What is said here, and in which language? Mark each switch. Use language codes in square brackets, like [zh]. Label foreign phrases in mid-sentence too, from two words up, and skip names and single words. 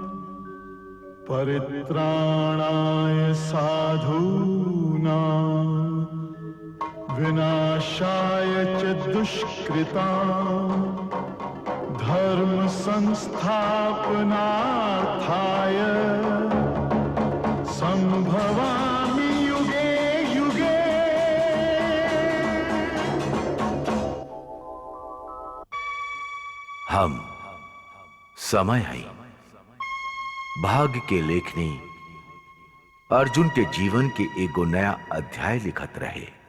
[sa] परित्राणाय साधूनां विनाशाय च दुष्कृतां, धर्म संस्थापनार्थाय संभवामि युगे युगे। [bho] हम समय आई भाग्य के लेखनी अर्जुन के जीवन के एगो नया अध्याय लिखत रहे।